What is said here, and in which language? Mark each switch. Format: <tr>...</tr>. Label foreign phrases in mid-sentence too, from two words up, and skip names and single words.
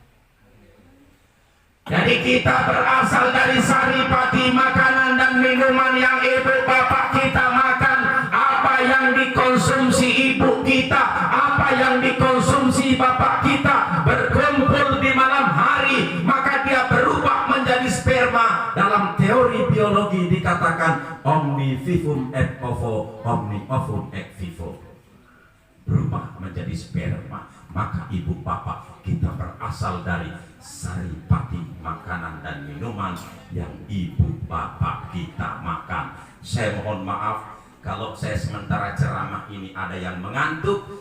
<id>Jadi kita berasal dari saripati makanan dan minuman yang ibu bapak kita makan. Apa yang dikonsumsi ibu kita, apa yang dikonsumsi bapak kita, berkumpul di malam hari, maka dia berubah menjadi sperma. Dalam teori biologi dikatakan</id> <la>omni vivum et ovo, omni ovum et vivo.</la> <id>Berubah menjadi sperma. Maka ibu bapak kita berasal dari saripati makanan dan minuman yang ibu bapak kita makan. Saya mohon maaf kalau saya sementara ceramah ini ada yang mengantuk.</id>